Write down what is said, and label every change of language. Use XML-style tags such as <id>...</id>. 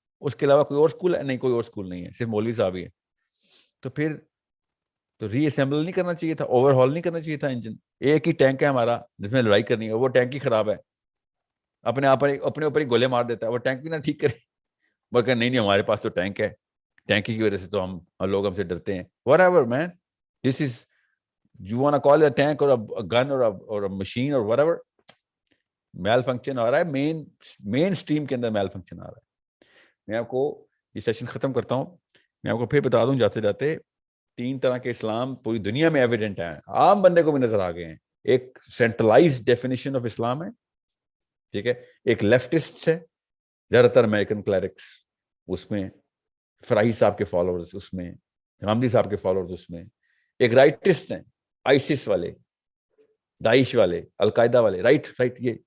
<ur>اس کے علاوہ کوئی اور اسکول ہے؟ نہیں, کوئی اور اسکول نہیں ہے, صرف مولوی صاحب ہی ہے. تو پھر تو ری اسمبل نہیں کرنا چاہیے تھا, اوور ہال نہیں کرنا چاہیے تھا انجن. ایک ہی ٹینک ہے ہمارا جس میں لڑائی کرنی ہے, وہ ٹینک ہی خراب ہے, اپنے اوپر ہی گولے مار دیتا ہے. وہ ٹینک بھی نہ ٹھیک کرے, وہ کہ نہیں ہمارے پاس تو ٹینک ہے, ٹینک کی وجہ سے تو ہم لوگ ہم سے ڈرتے ہیں.</ur> <en>whatever man, this is, you want to call it a tank or a gun or a machine or whatever,</en> <ur>mile function آ رہا ہے,</ur> <en>Mainstream کے اندر male function آ رہا ہے.</en> <ur>میں آپ کو یہ سیشن ختم کرتا ہوں. میں آپ کو پھر بتا دوں جاتے جاتے, 3 طرح کے اسلام پوری دنیا میں ایویڈنٹ ہیں, عام بندے کو بھی نظر آ گئے ہیں. ایک سینٹرلائزڈ ڈیفینیشن آف اسلام ہے, ٹھیک ہے. ایک لیفٹسٹ ہے, زیادہ تر امریکن کلیرکس, اس میں فراہی صاحب کے فالوورز, اس میں غامدی صاحب کے فالوورز, اس میں ایک رائٹسٹ ہیں, آئیسس والے, داعش والے, القاعدہ والے. رائٹ یہ</ur>